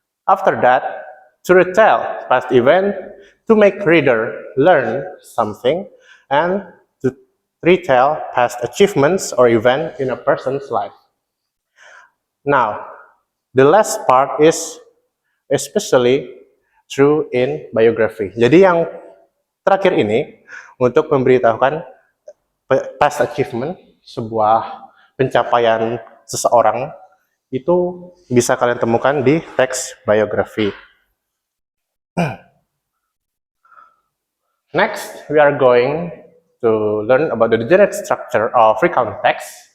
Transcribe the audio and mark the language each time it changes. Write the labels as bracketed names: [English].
[English] After that, to retell past event, to make reader learn something, and to retell past achievements or event in a person's life. Now, the last part is especially true in biography. [Indonesian] Jadi yang terakhir ini untuk memberitahukan [English] past achievement, [Indonesian] sebuah pencapaian seseorang, itu bisa kalian temukan di teks biografi. [English] Next, we are going to learn about the generic structure of recount text.